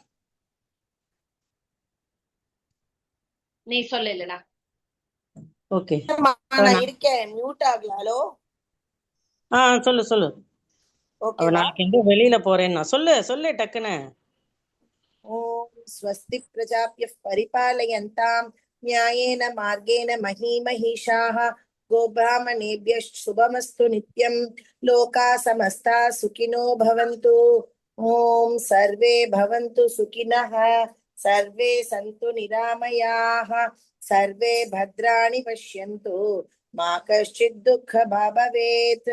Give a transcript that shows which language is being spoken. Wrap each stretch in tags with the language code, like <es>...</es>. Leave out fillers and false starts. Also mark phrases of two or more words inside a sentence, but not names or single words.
<ta>நீ சொல்லு இல்லனா. ஓகே நான் இருக்கேன், மியூட் ஆகல. ஹலோ சொல்லு சொல்லு. ஓகே, நாளைக்கு எங்க வெளியில போறேன்னா சொல்லு டக்குன்னு.</ta> <sa>ओम् स्वस्ति प्रजाभ्यः परिपालयन्ताम् न्यायेन मार्गेण महीमहीषाः गोब्राह्मणेभ्यः शुभमस्तु नित्यं लोकाः समस्ताः सुखिनो भवन्तु। ओम सर्वे भवन्तु सुखिनः, सर्वे सन्तु निरामयाः, सर्वे भद्राणि पश्यन्तु, मा कश्चित् दुःखभाग् भवेत्।</sa>